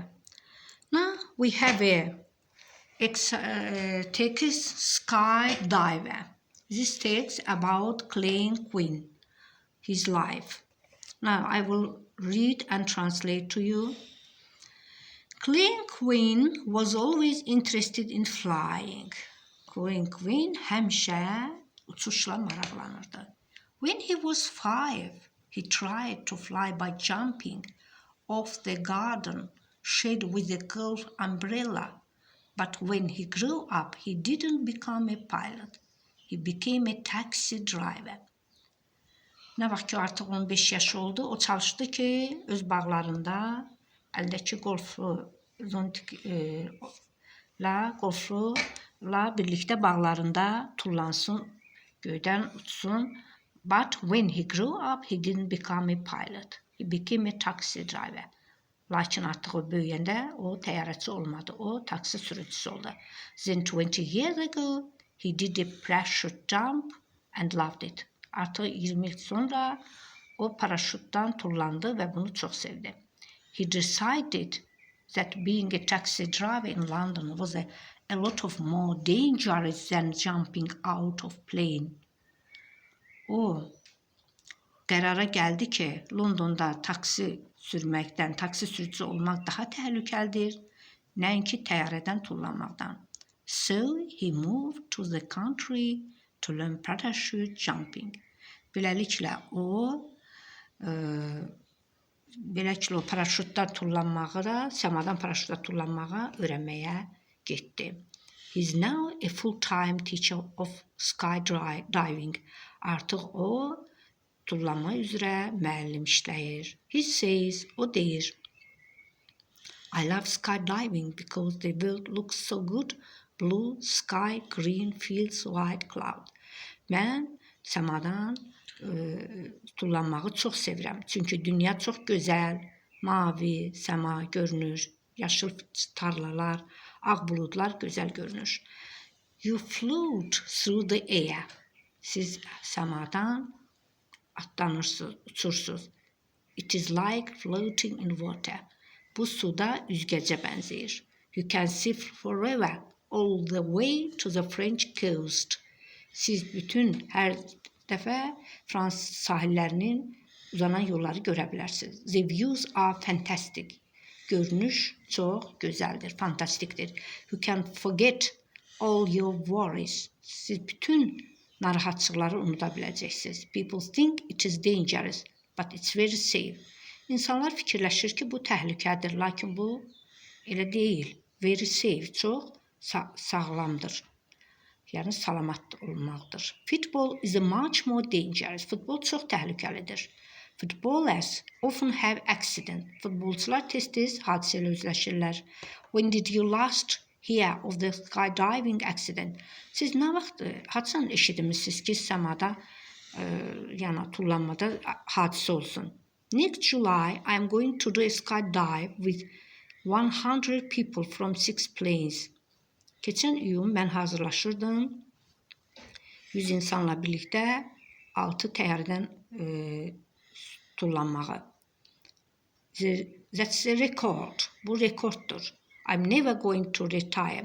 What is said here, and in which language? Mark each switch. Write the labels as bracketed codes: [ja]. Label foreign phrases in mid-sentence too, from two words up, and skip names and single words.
[en] Now, we have a text, skydiver. This text about Clean Quinn, his life. Now, I will read and translate to you. Clean Quinn was always interested in flying. [az] Clean Quinn həmişə uçuşla maraqlanırdı. [en] When he was 5, he tried to fly by jumping off the garden shed with a golf umbrella. But when he grew up, he didn't become a pilot. He became a taxi driver. [az] Nə vaxt ki artıq 15 yaşı oldu, o çalışdı ki öz bağlarında əldəki golfla birlikdə bağlarında tullansın, göydən uçsun. [en] But when he grew up, he didn't become a pilot. He became a taxi driver. [az] Lakin artıq o böyüyəndə o təyyarəçi olmadı, o taksi sürücüsü oldu. [en] Then 20 years ago, he did a parachute jump and loved it. [az] Artıq 20 il sonra o paraşütdən tullandı və bunu çox sevdi. [en] He decided that being a taxi driver in London was a lot of more dangerous than jumping out of plane. [az] O qərara gəldi ki, Londonda taksi sürməkdən, taksi sürücüsü olmaq daha təhlükəlidir, nəinki təyyarədən tullanmaqdan. [en] So he moved to the country to learn parachute jumping. [az] Beləliklə o paraşütdən tullanmağı, səmadan paraşütlə tullanmağı öyrənməyə getdi. [en] He is now a full-time teacher of skydiving. [az] Artıq o tullanma üzrə müəllim işləyir. [en] He says, [az] o deyir, [en] I love skydiving because the world looks so good. Blue sky, green fields, white cloud. [az] Mən səmadan tullanmağı çox sevirəm. Çünki dünya çox gözəl, mavi, səma görünür, yaşıl tarlalar, ağ buludlar gözəl görünür. [en] You float through the air. [az] Siz səmadan atlanırsınız, uçursunuz. [en] It is like floating in water. [az] Bu suda üzgəcə bənzəyir. [en] You can see forever all the way to the French coast. [az] Siz bütün hər dəfə Fransız sahillərinin uzanan yolları görə bilərsiniz. [en] The views are fantastic. [az] görünüş çox gözəldir, fantastikdir. [en] You can forget all your worries. [az] Siz bütün narahatçılıqları unuda biləcəksiniz. [en] People think it is dangerous, but it's very safe. [az] İnsanlar fikirləşir ki, bu təhlükədir, lakin bu elə deyil. [en] Very safe, [az] çox sağlamdır. Yəni salamat olmaqdır. [en] Football is much more dangerous. [az] Futbol çox təhlükəlidir. [en] Footballers often have accident. [az] Futbolçular tez-tez hadisələ üzləşirlər. [en] When did you last hear of the skydiving accident? [az] Siz nə vaxt haçan eşitmisiniz ki, səmada yəni tullanmada hadisə olsun? [en] Next July, I am going to do a skydive with 100 people from 6 planes. [az] Keçən iyun mən hazırlaşırdım 100 insanla birlikdə 6 təyyarədən tullanmağı. [en] That's a record. [az] Bu rekorddur. [en] I'm never going to retire.